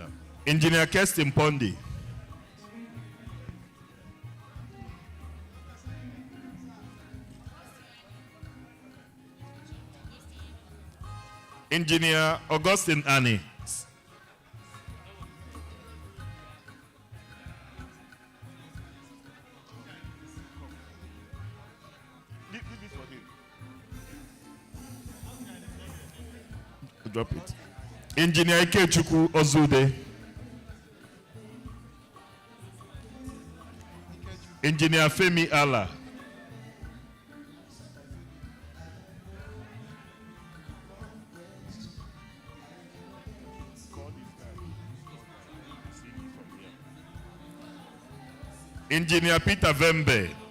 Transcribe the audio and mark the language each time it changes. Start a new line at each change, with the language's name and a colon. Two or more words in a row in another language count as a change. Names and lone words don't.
English: Engineer Kirsten Pondi. Engineer Augustine Annie. Drop it. Engineer Ikechukwu Ozude. Engineer Femi Allah. Engineer Peter Vembe.